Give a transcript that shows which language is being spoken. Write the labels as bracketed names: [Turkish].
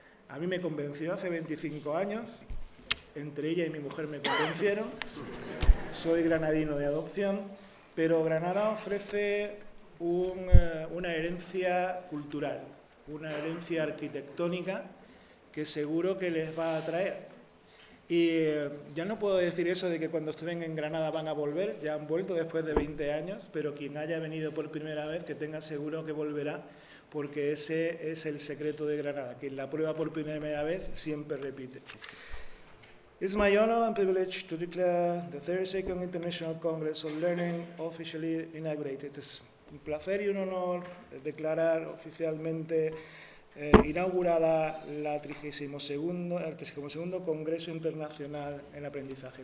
[Spanish] A mí me convenció hace 25 años, entre ella y mi mujer me convencieron, soy granadino de adopción, pero Granada ofrece una herencia cultural, una herencia arquitectónica que seguro que les va a atraer. Y ya no puedo decir eso de que cuando estén en Granada van a volver, ya han vuelto después de 20 años, pero quien haya venido por primera vez, que tenga seguro que volverá, porque ese es el secreto de Granada. Quien la prueba por primera vez siempre repite. [English] It's my honor and privilege to declare the 32nd International Congress of Learning officially inaugurated. [Spanish] Es un placer y un honor declarar oficialmente inaugurada el 32º Congreso Internacional en Aprendizaje.